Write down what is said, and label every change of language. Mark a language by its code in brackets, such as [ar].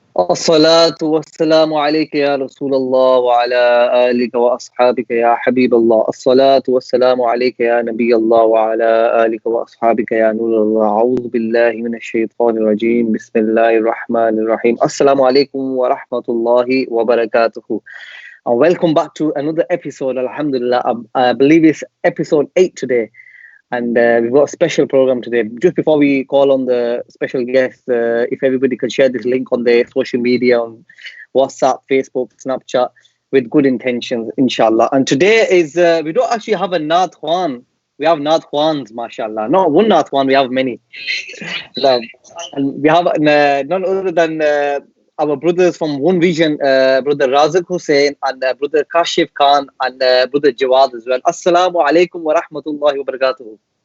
[ar] الصلاة والسلام عليك يا رسول الله وعلى آلك وأصحابك يا حبيب الله. الصلاة والسلام عليك يا نبي الله وعلى آلك وأصحابك يا نور الله. أعوذ بالله من الشيطان الرجيم. بسم الله الرحمن الرحيم. Assalamu alaikum wa rahmatullahi wa barakatuhu. [en] And welcome back to another episode. Alhamdulillah, I believe it's episode 8 today. And we've got a special program today. Just before we call on the special guest, if everybody could share this link on their social media, on WhatsApp, Facebook, Snapchat, with good intentions, inshallah. And today is, we don't actually have a Naat Khwan. We have Naat Khwans, mashallah. Not one Naat Khwan, we have many. And we have none other than our brothers from 1Vision, brother Razaq Hussain and brother Kashif Khan and brother Jawad as well. [ar] Assalamu alaikum wa rahmatullahi wa barakatuhu.